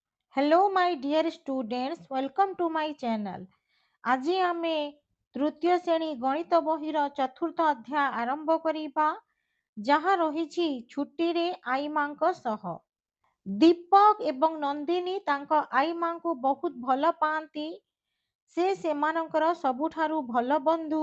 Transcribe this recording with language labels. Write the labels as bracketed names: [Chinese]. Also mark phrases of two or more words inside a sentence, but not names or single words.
[English] Hello, my dear students. Welcome to my channel. [Odia] ଆଜି ଆମେ ତୃତୀୟ ଶ୍ରେଣୀ ଗଣିତ ବହିର ଚତୁର୍ଥ ଅଧ୍ୟାୟ ଆରମ୍ଭ କରିବା, ଯାହା ରହିଛି ଛୁଟିରେ ଆଈମାଙ୍କ ସହ। ଦୀପକ ଏବଂ ନନ୍ଦିନୀ ତାଙ୍କ ଆଈମାଙ୍କୁ ବହୁତ ଭଲ ପାଆନ୍ତି। ସେ ସେମାନଙ୍କର ସବୁଠାରୁ ଭଲ ବନ୍ଧୁ।